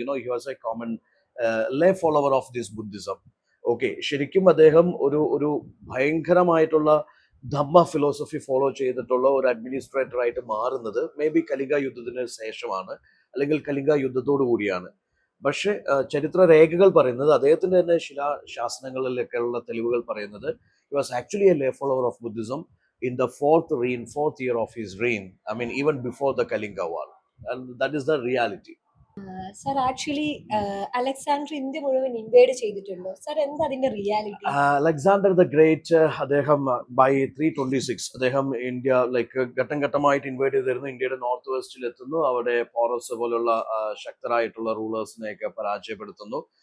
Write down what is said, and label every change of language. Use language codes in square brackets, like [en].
[en] He was a common lay follower of this Buddhism. [ml] Okay, ശരിക്കും അദ്ദേഹം ഒരു ഒരു ഭയങ്കരമായിട്ടുള്ള ധമ്മ ഫിലോസഫി ഫോളോ ചെയ്തിട്ടുള്ള ഒരു അഡ്മിനിസ്ട്രേറ്റർ ആയിട്ട് മാറുന്നത് മേ ബി കലിംഗ യുദ്ധത്തിന് ശേഷമാണ്, അല്ലെങ്കിൽ കലിംഗ യുദ്ധത്തോടു കൂടിയാണ്. പക്ഷെ ചരിത്ര രേഖകൾ പറയുന്നത് അദ്ദേഹത്തിന്റെ തന്നെ ശാസനങ്ങളിലൊക്കെയുള്ള തെളിവുകൾ പറയുന്നത് [en] he was actually a lay follower of Buddhism in the fourth year of his reign. I mean, even before the Kalinga War, and that is the reality. [ml] Sir actually Alexander India മുഴുവൻ inward ചെയ്തിട്ടുണ്ടോ sir? എന്താ അതിന്റെ reality? Alexander the great അദ്ദേഹം by 326 അദ്ദേഹം India like ഘട്ടം ഘട്ടമായിട്ട് ഇൻവൈഡ് ചെയ്തിരുന്നു. ഇന്ത്യയുടെ north വെസ്റ്റിൽ എത്തുന്നു, അവിടെ പോറസ് പോലുള്ള ശക്തരായിട്ടുള്ള റൂളേഴ്സിനെയൊക്കെ പരാജയപ്പെടുത്തുന്നു.